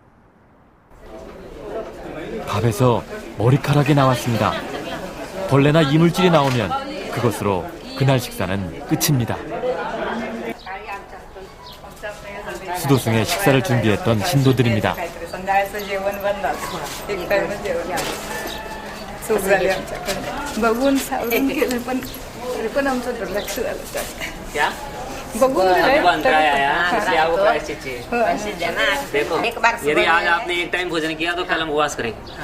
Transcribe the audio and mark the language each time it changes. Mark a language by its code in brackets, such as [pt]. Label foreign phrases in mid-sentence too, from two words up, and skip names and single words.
[ko] 밥에서 머리카락이 나왔습니다. 벌레나 이물질이 나오면 그것으로 그날 식사는 끝입니다. 수도승의 식사를 준비했던 신도들입니다. [hi] यदि आज आपने एक टाइम भोजन किया तो कल हम उपवास करेंगे।